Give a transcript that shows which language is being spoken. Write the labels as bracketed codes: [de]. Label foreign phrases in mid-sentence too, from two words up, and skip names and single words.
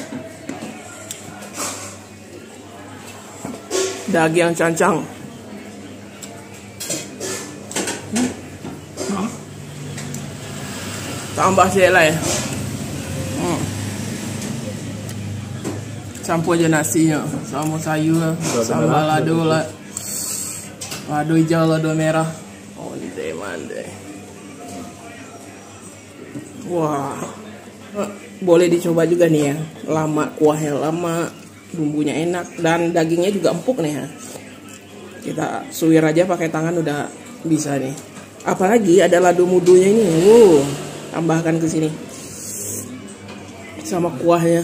[id] Daging cancang. Tambah selai. Campur aja nasinya sama sayur, sambal lado lah. Lado hijau, lado merah. Mande. Wah. Boleh dicoba juga nih ya. Lama kuahnya lama, bumbunya enak dan dagingnya juga empuk nih ya. Kita suwir aja pakai tangan udah bisa nih. Apalagi ada lado mudonya ini. Tambahkan ke sini sama kuahnya.